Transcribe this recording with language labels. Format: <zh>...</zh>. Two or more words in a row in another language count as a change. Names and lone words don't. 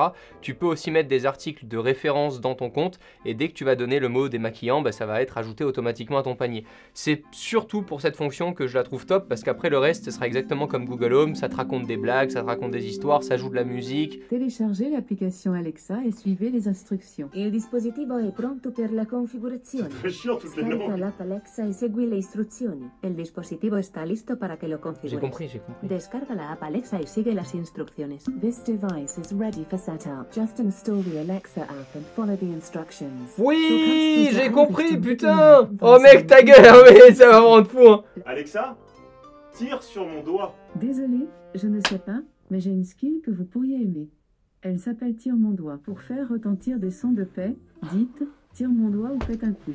<fr>Tu peux aussi mettre des articles de référence dans ton compte, et dès que tu vas donner le mot démaquillant, bah, ça va être ajouté automatiquement à ton panier. C'est surtout pour cette fonction que je la trouve top, parce qu'après le reste, ce sera exactement comme Google Home, ça te raconte des blagues, ça te raconte des histoires, ça joue de la musique. Téléchargez l'application Alexa et suivez les instructions.</fr> <it>Il dispositivo è pronto per la configurazione.</it> <fr>C'est chiant toutes les</fr> <it>Scarica</it> <fr>langues.</fr> <it>l'app Alexa y segui le istruzioni.</it> <es>El dispositivo está listo para que lo</es> <fr>J'ai</fr> <es>configures.</es> <fr>compris, j'ai compris.</fr> <es>Descarga la app Alexa y sigue las instrucciones.</es> <en>This device is ready for setup. Just install the Alexa app and follow the instructions.</en> <fr>Oui, j'ai compris, putain. Oh mec, ta gueule, mais ça va me rendre fou, hein. Alexa, tire sur mon doigt. Désolé, je ne sais pas, mais j'ai une skill que vous pourriez aimer. Elle s'appelle Tire mon doigt. Pour faire retentir des sons de paix, dites Tire mon doigt ou faites un coup.</fr>